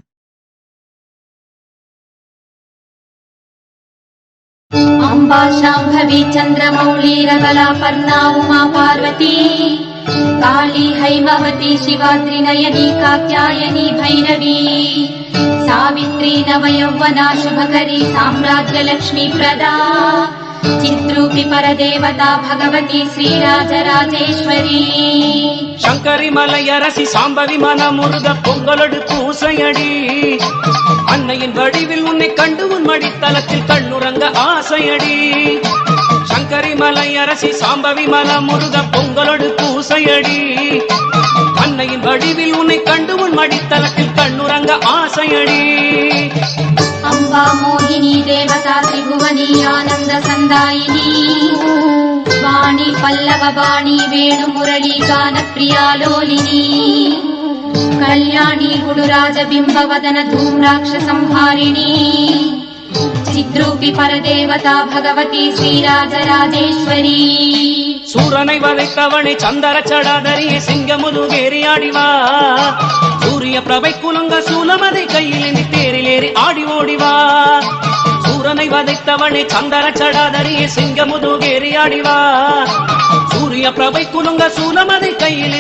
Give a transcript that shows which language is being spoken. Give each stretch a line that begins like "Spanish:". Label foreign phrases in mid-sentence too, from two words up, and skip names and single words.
Sanskrit: अम्बा शाम्भवी चन्द्रमौली रबला पर्णा उमा पार्वती काली हैमवती शिवाद्रिनयनी कात्यायनी भैरवी सावित्री नवयौवना शुभकरी साम्राज्यलक्ष्मी प्रदा चिद्रूपी परदेवता भगवती श्रीराजराजेश्वरी
Tamil: சங்கரி மலையரசி சாம்பவி மனமுருக பொங்கலோடு பூசையடி அன்னையின் வடிவில் உன்னை கண்டு உன் மடித்தலத்தில் கண்ணுறங்க ஆசையடி சங்கரி மலையரசி சாம்பவி மனமுருக பொங்கலோடு பூசையடி அன்னையின் வடிவில் உன்னை கண்டு உன் மடித்தலத்தில் கண்ணுறங்க ஆசையடி
Sanskrit: अम्बा मोहिनी देवता त्रिभुवनी आनंद संदायिनी वाणी पल्लव वाणी वेणु मुरली गान प्रिया लोलिनी कल्याणी गुणराज बिंब वदन धूम्राक्ष संहारिणी चिद्रूपी परदेवता भगवती श्रीराजराजेश्वरी
Tamil: சூரனை வதைத்தவனை சந்தர சடாதரியை சிங்கமுதுகேறி ஆடிவா சூரிய பிரபை குலுங்க சூலமதை கையில் தேரிலேறி ஆடி ஓடிவா சூரனை வதைத்தவனை சந்தர சடாதரியை சிங்கமுதுகேறி ஆடிவா சூரிய பிரபை குலுங்க சூலமதை கையில்